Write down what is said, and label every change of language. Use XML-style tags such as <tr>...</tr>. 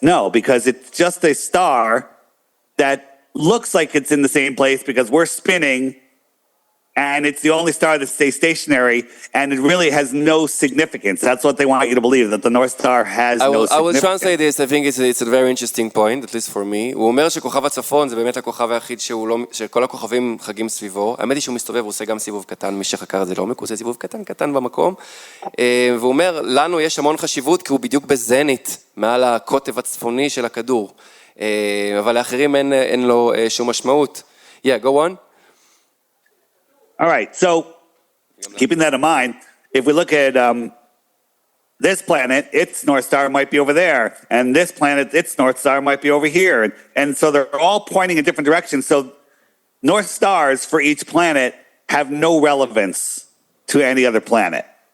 <en>No, because it's just a star that looks like it's in the same place because we're spinning, and it's the only star that stays stationary, and it really has no significance. That's what they want you to believe, that the North Star has no significance. I will translate this. I think it's a very interesting point, at least for me.</en> <he>הוא אומר שכוכב הצפון זה באמת הכוכב היחיד שכל הכוכבים חגים סביבו. האמת היא שהוא מסתובב, הוא עושה גם סיבוב קטן, מי שחקר את זה לעומק, הוא עושה סיבוב קטן במקום. והוא אומר, לנו יש המון חשיבות, כי הוא בדיוק בזנית, מעל הקוטב הצפוני של הכדור. אבל לאחרים אין לו שום משמעות.</he> <en>Yeah, go on. All right, so keeping that in mind, if we look at this planet, its North Star might be over there, and this planet, its North Star might be over here. And so they're all pointing in different directions. So North Stars for each planet have no relevance to any other planet.</en>